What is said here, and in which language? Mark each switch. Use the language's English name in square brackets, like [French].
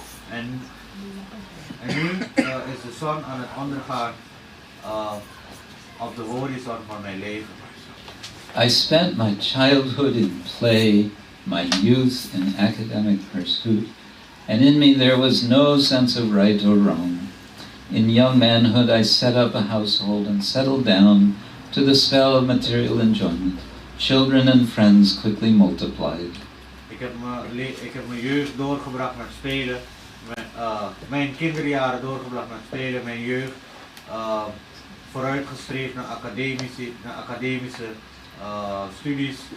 [Dutch] En nu is de zon aan het ondergaan op de horizon van mijn leven. [English] I spent my childhood in play, my youth in academic pursuit, and in me there was no sense of right or wrong. In young manhood I set up a household and settled down to the spell of material enjoyment. Children and friends quickly multiplied. [Dutch] Ik heb mijn jeugd doorgebracht met spelen, mijn kinderjaren doorgebracht met spelen, mijn jeugd vooruitgestreefd naar academische studies.